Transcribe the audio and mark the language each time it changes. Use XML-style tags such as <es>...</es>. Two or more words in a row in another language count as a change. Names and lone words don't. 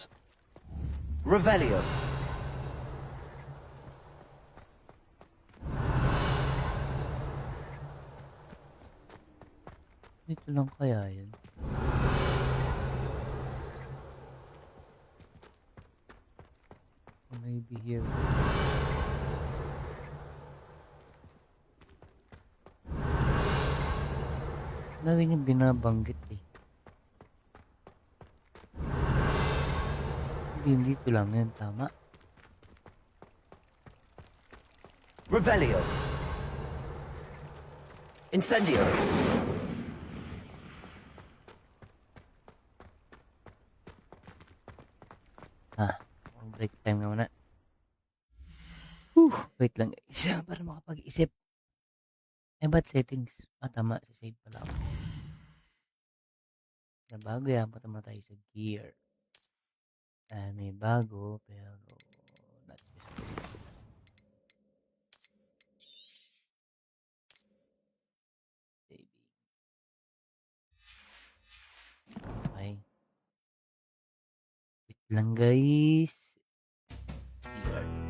<tl>Revelio. Dito lang kaya yun.</tl> <en>Maybe here.</en> <tl>Lagi niya binabanggit eh. Hindi dito lang yun, tama? Revelio. Incendio.</tl> <en>Break time</en> <tl>nga muna. Wait lang guys, para makapag-isip. Ba't settings? Tama, save pala ako. Na bago yan, patama tayo sa gear. May bago, pero</tl> <en>not this one.</en> <tl>Saving. Okay. Wait lang guys. Gear.</tl>